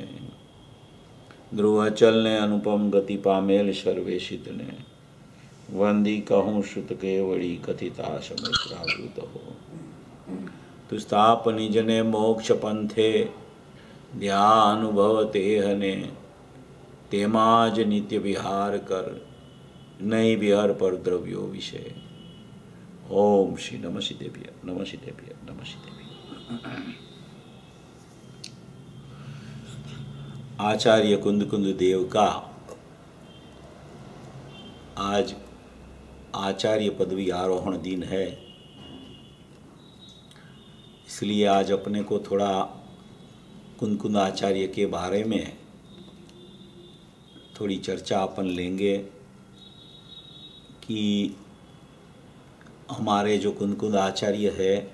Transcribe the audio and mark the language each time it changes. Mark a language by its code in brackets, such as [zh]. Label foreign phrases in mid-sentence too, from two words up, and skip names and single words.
[gu] ધ્રુવ અચલ ને અનુપમ ગતિ પામેલ સર્વે સિદ્ધને, વંદી કહું શ્રુત કેવળી કથિતા સમય પ્રાવૃત હો। તુ સ્થાપ નિજને મોક્ષ પંથે, ધ્યા અનુભવ તેહને, તેમાં જ નિત્ય વિહાર કર, નહીં વિહર પર દ્રવ્યો વિશે। [sa] ओम श्री नमः शिदेभ्य नमः शिदेभ्य नमः शिदेभ्य। [hi] आचार्य कुंद कुंद देव का आज आचार्य पदवी आरोहण दिन है, इसलिए आज अपने को थोड़ा कुंद कुंद आचार्य के बारे में थोड़ी चर्चा अपन लेंगे कि हमारे जो कुंद कुंद आचार्य है